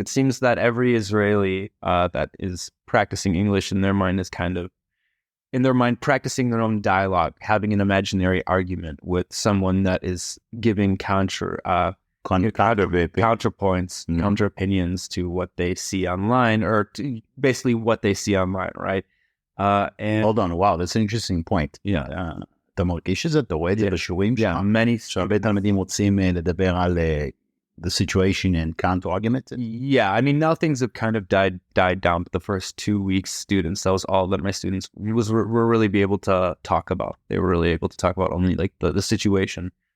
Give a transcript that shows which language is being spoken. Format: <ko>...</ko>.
<en>It seems that every Israeli that is practicing English in their mind is kind of, practicing their own dialogue, having an imaginary argument with someone that is giving counterpoints, counter opinions to what they see online, or to basically what they see online, right? And hold on, wow, that's an interesting point. Yeah.</en> <he>אתה מרגיש את זה, אתה רואה את זה בשיעורים שם? שהרבה תלמידים רוצים לדבר על</he> <en>the situation and counter argument. Yeah, I mean, now things have kind of died down. But the first 2 weeks, students, that was all that my students were really be able to talk about. They were really able to talk about only like the situation,</en>